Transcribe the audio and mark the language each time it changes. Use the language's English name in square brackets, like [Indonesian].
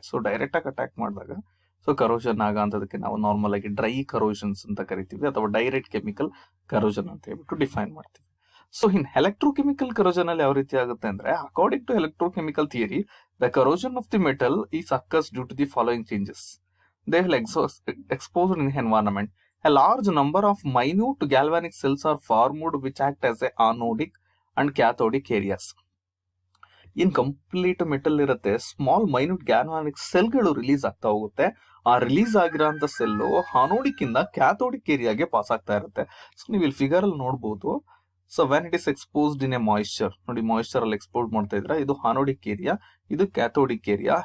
[Kannada] So direct ಆಗಿ attack ಮಾಡಿದಾಗ so corrosion ಆಗಂತದಕ್ಕೆ ನಾವು ನಾರ್ಮಲ್ ಆಗಿ ಡ್ರೈ ಕರೋಷನ್ಸ್ ಅಂತ ಕರಿತೀವಿ, ಅಥವಾ ಡೈರೆಕ್ಟ್ ಕೆಮಿಕಲ್ ಕರೋಷನ್ ಅಂತ ಹೇಳ್ಬಿಟ್ಟು ಡಿಫೈನ್ ಮಾಡ್ತೀವಿ. [English] so in electrochemical corrosion [Kannada] ಅಲ್ಲಿ ಯಾವ ರೀತಿ ಆಗುತ್ತೆ ಅಂದ್ರೆ, [English] According to electrochemical theory, the corrosion of the metal is occurs due to the following changes. They will exposed in environment. A large number of minute galvanic cells are formed which act as a anodic and cathodic areas. In complete metal [Kannada] ಇರುತ್ತೆ, small minute ಗ್ಯಾಲ್ವಾನಿಕ್ ಸೆಲ್ಗಳು release ಆಗ್ತಾ ಹೋಗುತ್ತೆ. ಆ release ಆಗಿರೋಂಥ cell ಆನೋಡಿಕ್ ಇಂದ cathodic ಏರಿಯಾಗೆ pass ಆಗ್ತಾ ಇರುತ್ತೆ. So ನೀವು ಇಲ್ಲಿ ಫಿಗರ್ ಅಲ್ಲಿ ನೋಡಬಹುದು. [English] so when it is exposed in a moisture, [Kannada] ನೋಡಿ ಮಾಯಿಶ್ಚರ್ ಅಲ್ಲಿ ಎಕ್ಸ್ಪೋಸ್ ಮಾಡ್ತಾ ಇದ್ರೆ, ಇದು ಆನೋಡಿಕ್ ಏರಿಯಾ, ಇದು ಕ್ಯಾಥೋಡಿಕ್ ಏರಿಯಾ.